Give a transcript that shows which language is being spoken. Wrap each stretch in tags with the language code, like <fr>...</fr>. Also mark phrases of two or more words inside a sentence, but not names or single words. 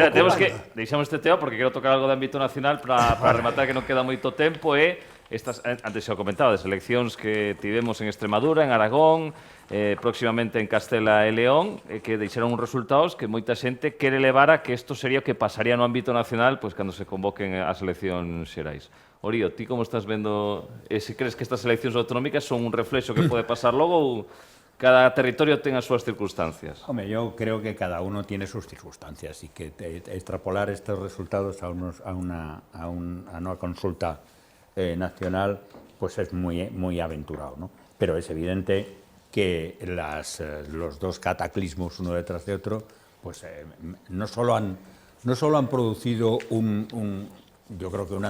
<gl>espera, temos que deixamos este tema porque quero tocar algo de ámbito nacional para rematar que non queda moito tempo estas, antes xa o comentaba, das eleccións que tivemos en Extremadura, en Aragón, próximamente en Castela e León, que deixaron uns resultados que moita xente quere levar a que isto sería o que pasaría no ámbito nacional pois cando se convoquen as eleccións xerais. Orío, ti como estás vendo, se crees que estas eleccións autonómicas son un reflexo que pode pasar logo ou cada territorio ten as súas circunstancias?</gl> <es>Hombre, yo creo que cada uno tiene sus circunstancias y que extrapolar estos resultados a una consulta nacional pues es muy aventurado, ¿no? Pero es evidente que los dos cataclismos uno detrás de otro pues no solo han producido yo creo que un</es>